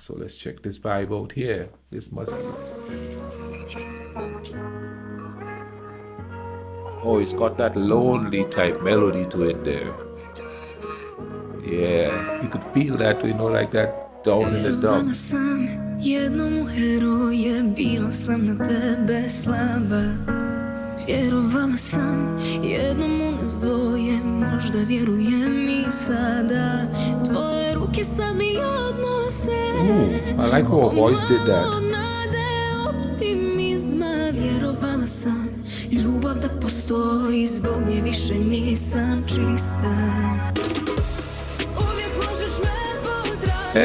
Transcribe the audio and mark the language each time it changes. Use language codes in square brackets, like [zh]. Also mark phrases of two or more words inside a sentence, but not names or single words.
[en] So let's check this vibe out here. This must be. Oh, it's got that lonely type melody to it there. Yeah, you could feel that, like that down in the dumps. [hr] Jednom heroje, bila sam na tebe slaba. Vjerovala sam, jednom u nas dvoje, možda vjerujem I sada. Tvoje ruke sad mi odnose. [en] I like how her voice did that. [hr] Nade optimizma, vjerovala sam, ljubav da postoji, zbog nje više nisam čista. Uvijek možeš me potražiti.